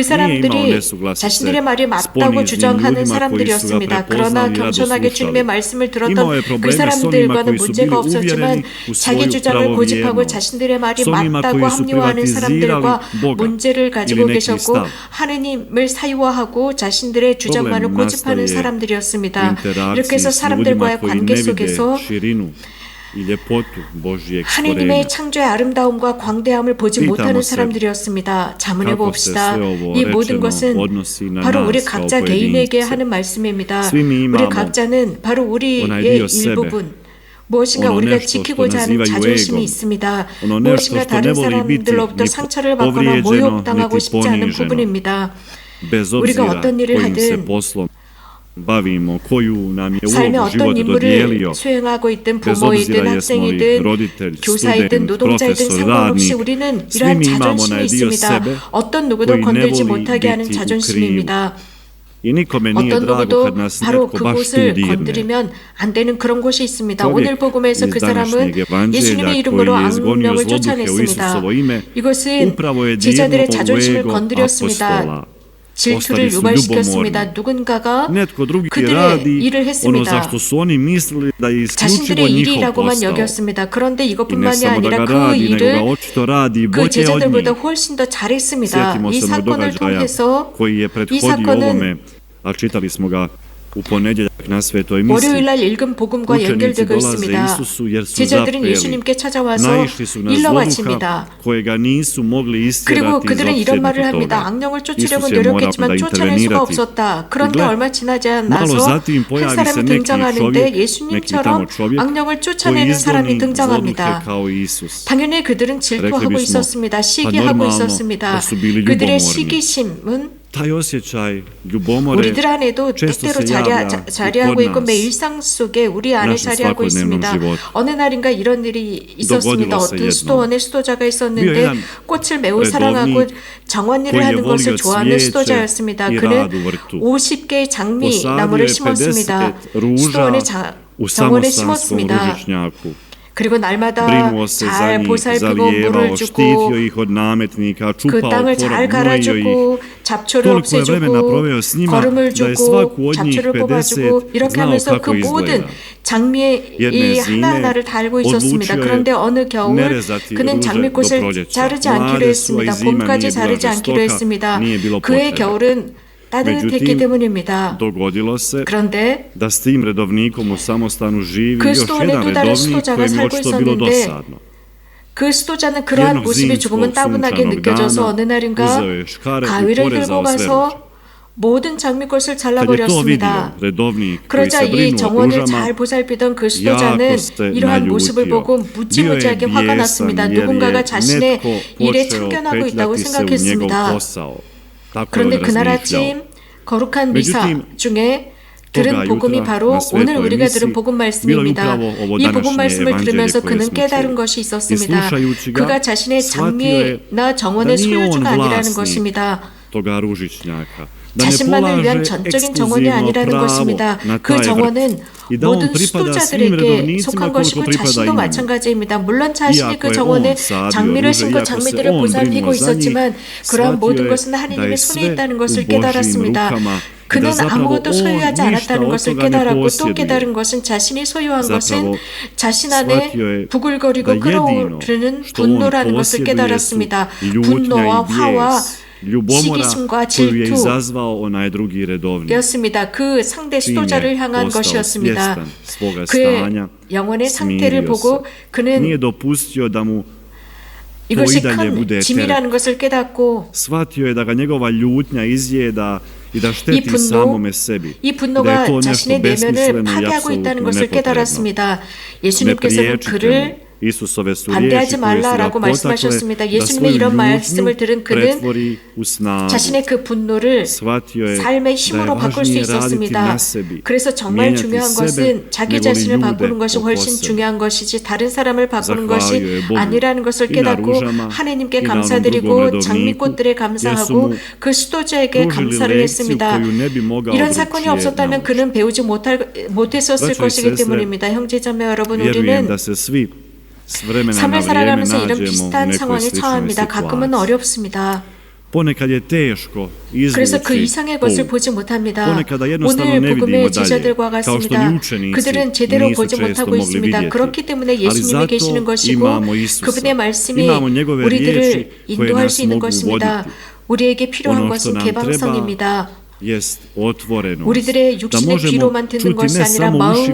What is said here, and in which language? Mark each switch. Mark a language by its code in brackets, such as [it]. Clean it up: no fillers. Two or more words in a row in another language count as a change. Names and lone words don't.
[hr] Nije imao [ko] 사람들이 [hr] nesuglasice [ko] 자신들의 말이 [hr] s [ko] 맞다고 [hr] poniznim [ko] 주장하는 [hr] ljudima koji su ga [ko] 사람들이었습니다. 그러나 [hr] prepoznali i rado [ko] 겸손하게 주님의 [hr] slušali. [ko] 말씀을 [hr] Imao [ko] 들었던 [hr] je [ko] 그 [hr] probleme s onima [ko] 사람들과는 [hr] koji su bili [ko] 문제가 없었지만 [hr] uvjereni u [ko] 자기 [hr] svoju [ko] 주장을 고집하고 [hr] pravovjernost, [ko] 자신들의 말이 [hr] s onima [ko] 맞다고 [hr] koji su [ko] 합리화하는 사람들과 [hr] privatizirali Boga [ko] 문제를 가지고 [hr] ili neki [ko] 계셨고 [hr] stav. [ko] 하느님을 사유화하고 자신들의 주장만을 [hr] Problem [ko] 고집하는 [hr] nastaje u [ko] 사람들이었습니다. [hr] interakciji [ko] 이렇게 해서 [hr] s ljudima [ko] 사람들과의 [hr] koji [ko] 관계 [hr] ne vide [ko] 속에서 [hr] širinu i ljepotu Božijeg [ko] 하느님의 [hr] stvorenja. [ko] 창조의 아름다움과 광대함을 보지 [hr] Pitamo [ko] 못하는 [hr] se [ko] 사람들이었습니다. 자문해 [hr] kako se [ko] 봅시다. [hr] sve ovo [ko] 이 모든 [hr] rečeno [ko] 것은 [hr] odnosi na [ko] 바로 우리 [hr] nas kao [ko] 각자 개인에게 [hr] pojedince. [ko] 하는 말씀입니다. [hr] Svi mi [ko] 우리 [hr] imamo [ko] 각자는 바로 [hr] onaj [ko] 우리의 [hr] dio sebe, [ko] 일부분, 무엇인가 [hr] ono [ko] 우리가 [hr] nešto što [ko] 지키고자 하는 [hr] nazivaju [ko] 자존심이 [hr] egom, [ko] 있습니다. [hr] ono nešto [ko] 무엇인가 [hr] što [ko] 다른 [hr] ne voli biti [ko] 사람들로부터 [hr] ni [ko] 상처를 받거나 [hr] povrijeđeno, [ko] 모욕당하고 [hr] niti [ko] 싶지 않은 [hr] poniženo. [ko] 부분입니다. [hr] Bez [ko] 우리가 [hr] obzira [ko] 어떤 일을 [hr] kojim se [ko] 하든 [hr] poslom bavimo, koju nam je [ko] 삶의 [hr] ulogu [ko] 어떤 [hr] život [ko] 임무를 [hr] dodijelio, [ko] 수행하고 있든 [hr] bez [ko] 부모이든 [hr] obzira jesmo li [ko] 학생이든 [hr] roditelj, [ko] 교사이든 [hr] student, [ko] 노동자이든 [hr] profesor, [ko] 상관없이 [hr] radnik, [ko] 우리는 [hr] svi [ko] 이러한 [hr] mi imamo [ko] 자존심이 [hr] onaj dio [ko] 있습니다. [hr] sebe [ko] 어떤 누구도 [hr] koji ne [ko] 건들지 [hr] voli [ko] 못하게 하는 [hr] biti u krivu. [ko] 자존심입니다. [hr] I nikome nije [ko] 어떤 [hr] drago [ko] 누구도 [hr] kad nas [ko] 바로 [hr] netko baš tu [ko] 그곳을 [hr] dirne. [ko] 건드리면 안 되는 그런 곳이 있습니다. [hr] Čovjek [ko] 오늘 복음에서 [hr] iz [ko] 그 사람은 [hr] današnjeg evanđelja [ko] 예수님의 이름으로 [hr] koji je izgonio [ko] 악령을 [hr] zloduhe u [ko] 쫓아냈습니다. [hr] Isusovo ime, [ko] 이것은 [hr] upravo je dirnuo [ko] 제자들의 [hr] u [ko] 자존심을 [hr] ego [ko] 건드렸습니다. [hr] apostola. [ko] 질투를 [hr] Ostali su [ko] 유발시켰습니다. [hr] ljubomorni. [ko] 누군가가 [hr] Netko drugi [ko] 그들의 [hr] radi [ko] 일을 [hr] ono [ko] 했습니다. [hr] zašto su oni mislili da je isključivo [ko] 자신들의 [hr] njihov [ko] 일이라고만 [hr] posao. [ko] 여겼습니다. 그런데 [hr] I ne [ko] 이것뿐만이 [hr] samo da [ko] 아니라 [hr] ga [ko] 그 [hr] radi, nego ga [ko] 일을 [hr] očito radi [ko] 그 [hr] bolje od [ko] 제자들보다 [hr] njih. [ko] 훨씬 더 잘했습니다. [hr] Sjetimo [ko] 이 [hr] se onog [ko] 사건을 [hr] događaja [ko] 통해서 [hr] koji je [ko] 이 [hr] prethodio [ko] 사건은 [hr] ovome, a čitali smo ga u ponedjeljak na svetoj misiji. [ko] 월요일 날 읽은 복음과 [hr] Učenici [ko] 연결되고 [hr] dolaze [ko] 있습니다. [hr] Isusu jer su [ko] 제자들은 [hr] zapeli. [ko] 예수님께 찾아와서 [hr] Naišli su na [ko] 일러 [hr] zloduha [ko] 바칩니다. [hr] kojega nisu mogli [ko] 그리고 [hr] istjerati iz [ko] 그들은 이런 말을 [hr] opsjednutoga. [ko] 합니다. 악령을 쫓으려고 [hr] Isus je morao [ko] 노력했지만 [hr] da [ko] 쫓아낼 수가 [hr] intervenirati. [ko] 없었다. 그런데 [hr] gle, [ko] 얼마 지나지 [hr] malo [ko] 않아서 [hr] zatim [ko] 한 [hr] pojavi se [ko] 사람이 [hr] neki [ko] 등장하는데 [hr] čovjek, neki [ko] 예수님처럼 [hr] tamo čovjek [ko] 악령을 [hr] koji [ko] 쫓아내는 사람이 [hr] izgoni zloduhe [ko] 등장합니다. [hr] kao Isus. [ko] 당연히 그들은 질투하고 [hr] rekli bismo, [ko] 있었습니다. [hr] pa [ko] 시기하고 [hr] normalno [ko] 있었습니다. [hr] da su bili [ko] 그들의 [hr] ljubomorni. [ko] 시기심은 [hr] Taj osjećaj ljubomore [ko] 우리들 안에도 [hr] često [ko] 때때로 [hr] se javlja i [ko] 자리하고 [hr] kod [ko] 있고 매 [hr] nas. [ko] 일상 속에 우리 안에 [hr] našem [ko] 자리하고 [hr] svakodnevnom [ko] 있습니다. [hr] životu. [ko] 어느 날인가 이런 일이 있었습니다. [hr] Dogodilo se [ko] 어떤 [hr] jednom. [ko] 수도원에 수도자가 [hr] Bio [ko] 있었는데 [hr] jedan [ko] 꽃을 매우 [hr] redovnik [ko] 사랑하고 정원 일을 [hr] koji je [ko] 하는 것을 [hr] volio [ko] 좋아하는 [hr] cvijeće [ko] 수도자였습니다. [hr] i [ko] 그는 [hr] rad u vrtu. [ko] 50개의 장미 [hr] Posadio [ko] 나무를 [hr] je [ko] 심었습니다. [hr] 50 ruža [ko] 수도원의 [hr] u [ko] 정원에 [hr] samostanskom [ko] 심었습니다. [hr] ružičnjaku. [ko] 그리고 날마다 [hr] Brinuo se za [ko] 잘 [hr] njih, [ko] 보살피고 물을 [hr] zalijevao, [ko] 주고 [hr] štitio ih od nametnika, [ko] 그 [hr] čupao [ko] 땅을 [hr] korov, [ko] 잘 [hr] gnojio ih. [ko] 갈아주고 잡초를 [hr] Toliko je vremena proveo s [ko] 없애주고 [hr] njima [ko] 거름을 [hr] da je [ko] 주고 [hr] svaku od njih [ko] 잡초를 [hr] 50 [ko] 뽑아주고 이렇게 [hr] znao [ko] 하면서 그 [hr] kako [ko] 모든 [hr] izgleda. [ko] 장미의 이 [hr] Jedne zime [ko] 하나하나를 다 알고 있었습니다. [hr] odlučio je [ko] 그런데 어느 겨울 [hr] ne rezati [ko] 그는 [hr] ruže do [ko] 장미꽃을 [hr] proljeća. [ko] 자르지 않기로 [hr] Mlade [ko] 했습니다. [hr] su, a i zima [ko] 봄까지 [hr] nije bila [ko] 자르지 않기로 [hr] žestoka, [ko] 했습니다. [hr] nije bilo [ko] 그의 [hr] potrebe. [ko] 겨울은 따뜻했기 [hr] Međutim, [ko] 때문입니다. [hr] dogodilo se [ko] 그런데 [hr] da s tim redovnikom u samostanu živi [ko] 그 [hr] još [ko] 수도원에 [hr] jedan [ko] 또 다른 [hr] redovnik [ko] 수도자가 [hr] kojem je [ko] 살고 [hr] očito bilo [ko] 있었는데 [hr] dosadno. [ko] 그 수도자는 그러한 [hr] jednog [ko] 모습이 조금은 [hr] zimskog [ko] 따분하게 [hr] sunčanog [ko] 느껴져서 [hr] dana [ko] 어느 날인가 [hr] uzeo je škare i [ko] 가위를 [hr] porezao [ko] 들고 [hr] sve ruže. [ko] 가서 모든 장미꽃을 [hr] Kad je to vidio [ko] 잘라버렸습니다. [hr] redovnik koji [ko] 그러자 [hr] se [ko] 이 [hr] brinuo o [ko] 정원을 [hr] ružama, [ko] 잘 보살피던 그 수도자는 [hr] jako se [ko] 이러한 모습을 [hr] naljutio. [ko] 보고 [hr] Bio je [ko] 무지무지하게 화가 났습니다. [hr] bijesan jer [ko] 누군가가 [hr] je [ko] 자신의 [hr] netko [ko] 일에 [hr] počeo [ko] 참견하고 있다고 [hr] petljati se u njegov [ko] 생각했습니다. [hr] posao. Tako je on [ko] 그런데 그날 [hr] razmišljao. [ko] 아침 거룩한 미사 [hr] međutim, [ko] 중에 [hr] toga [ko] 들은 복음이 [hr] jutra [ko] 바로 [hr] na [ko] 오늘 [hr] svetoj [ko] 우리가 [hr] misi [ko] 들은 복음 [hr] bilo je [ko] 말씀입니다. [hr] upravo ovo [ko] 이 복음 [hr] današnje [ko] 말씀을 [hr] evanđelje [ko] 들으면서 [hr] koje [ko] 그는 [hr] smo [ko] 깨달은 [hr] čuli. [ko] 것이 [hr] I [ko] 있었습니다. [hr] slušajući ga, [ko] 그가 자신의 [hr] shvatio je [ko] 장미나 [hr] da [ko] 정원의 [hr] nije on [ko] 소유주가 아니라는 [hr] vlasnik [ko] 것입니다. [hr] toga ružičnjaka. Da ne [ko] 자신만을 위한 [hr] polaže [ko] 전적인 정원이 [hr] ekskluzivno [ko] 아니라는 [hr] pravo [ko] 것입니다. [hr] na [ko] 그 [hr] taj vrt [ko] 정원은 [hr] i da on [ko] 모든 [hr] pripada svim [ko] 수도자들에게 [hr] redovnicima [ko] 속한 [hr] koliko [ko] 것이고 [hr] pripada [ko] 자신도 [hr] i njemu. [ko] 마찬가지입니다. 물론 자신이 [hr] Iako [ko] 그 [hr] je [ko] 정원에 [hr] on sadio [ko] 장미를 [hr] ruže, [ko] 심고 [hr] iako se [ko] 장미들을 [hr] on [ko] 보살피고 [hr] brinuo za njih, [ko] 있었지만 그러한 [hr] shvatio [ko] 모든 [hr] je [ko] 것은 [hr] da [ko] 하나님의 [hr] je [ko] 손에 [hr] sve [ko] 있다는 [hr] u [ko] 것을 [hr] Božjim [ko] 깨달았습니다. [hr] rukama i da [ko] 그는 [hr] zapravo [ko] 아무것도 [hr] on [ko] 소유하지 [hr] ništa [ko] 않았다는 [hr] od [ko] 것을 [hr] toga ne [ko] 깨달았고 또 [hr] posjeduje. [ko] 깨달은 것은 자신이 소유한 것은 [hr] Zapravo [ko] 자신 [hr] shvatio [ko] 안에 [hr] je [ko] 부글거리고 [hr] da jedino [ko] 끓어오르는 [hr] što on [ko] 분노라는 것을 [hr] posjeduje su [ko] 깨달았습니다. [hr] ljutnja [ko] 분노와 [hr] i [ko] 화와 [hr] bijes, ljubomora [ko] 시기심과 [hr] koju je [ko] 질투 [hr] izazvao onaj drugi redovnik. [ko] 였습니다. 그 상대 [hr] Čim [ko] 수도자를 [hr] je [ko] 향한 [hr] postao [ko] 것이었습니다. [hr] svjestan svoga [ko] 그의 [hr] stanja, [ko] 영혼의 상태를 [hr] smirio [ko] 보고 [hr] se. [ko] 그는 [hr] Nije dopustio da mu [ko] 이것이 [hr] i dalje bude [ko] 큰 짐이라는 것을 깨닫고 [hr] shvatio je da ga njegova ljutnja izjeda i da šteti [ko] 분노, [hr] samome sebi. [ko] 이 [hr] Da je [ko] 분노가 [hr] to nešto [ko] 자신의 내면을 [hr] besmisleno i [ko] 파괴하고 있다는 [hr] apsolutno [ko] 것을 [hr] nepotrebno. [ko] 깨달았습니다. [hr] Ne [ko] 예수님께서는 [hr] priječite [ko] 그를 [hr] mu. Isusove su riječi [ko] 반대하지 [hr] koje su ga [ko] 말라라고 [hr] potakle [ko] 말씀하셨습니다. [hr] da [ko] 예수님의 [hr] svoju [ko] 이런 [hr] ljutnju [ko] 말씀을 들은 그는 [hr] pretvori u snagu. [ko] 자신의 그 분노를 [hr] Shvatio je [ko] 삶의 [hr] da je [ko] 힘으로 바꿀 수 [hr] važnije raditi [ko] 있었습니다. [hr] na sebi, [ko] 그래서 정말 [hr] mijenjati [ko] 중요한 [hr] sebe [ko] 것은 자기 [hr] nego li [ko] 자신을 [hr] ljude [ko] 바꾸는 것이 [hr] oko [ko] 훨씬 [hr] sebe. [ko] 중요한 것이지 다른 사람을 바꾸는 것이 [hr] Zahvaljujem Bogu [ko] 아니라는 것을 [hr] i na [ko] 깨닫고 [hr] ružama [ko] 하나님께 [hr] i na onom drugom [ko] 감사드리고 [hr] redovniku, [ko] 장미꽃들에 [hr] jer su [ko] 감사하고 [hr] mu [ko] 그 수도자에게 [hr] pružili [ko] 감사를 [hr] lekciju [ko] 했습니다. [hr] koju ne bi mogao [ko] 이런 사건이 [hr] drugčije [ko] 없었다면 [hr] naučiti. [ko] 그는 배우지 못했었을 [hr] Braćo i [ko] 것이기 [hr] sestre, [ko] 때문입니다. 형제자매 여러분, [hr] Vjerujem [ko] 우리는 [hr] da se svi s vremena na [ko] 삶을 [hr] vrijeme [ko] 살아가면서 이런 [hr] nađemo u [ko] 비슷한 [hr] nekoj [ko] 상황에 [hr] sličnoj [ko] 처합니다. 가끔은 [hr] situaciji. [ko] 어렵습니다. [hr] Ponekad je teško [ko] 그래서 그 [hr] izvući [ko] 이상의 것을 [hr] pouku. [ko] 보지 못합니다. [hr] Ponekada jednostavno [ko] 오늘 [hr] ne vidimo [ko] 복음의 [hr] dalje, [ko] 제자들과 [hr] kao što [ko] 같습니다. [hr] ni učenici [ko] 그들은 제대로 [hr] nisu [ko] 보지 [hr] često [ko] 못하고 [hr] mogli [ko] 있습니다. [hr] vidjeti. [ko] 그렇기 때문에 [hr] Ali [ko] 예수님이 [hr] zato [ko] 계시는 것이고 [hr] imamo Isusa. [ko] 그분의 말씀이 [hr] Imamo njegove [ko] 우리들을 [hr] riječi koje [ko] 인도할 [hr] nas [ko] 수 있는 [hr] mogu [ko] 것입니다. [hr] voditi. [ko] 우리에게 필요한 [hr] Ono što [ko] 것은 [hr] nam [ko] 개방성입니다. [hr] jest otvorenost. [ko] 우리들의 [hr] Da [ko] 육신의 [hr] možemo [ko] 귀로만 듣는 [hr] čuti [ko] 것이 [hr] ne [ko] 아니라 [hr] samo ušima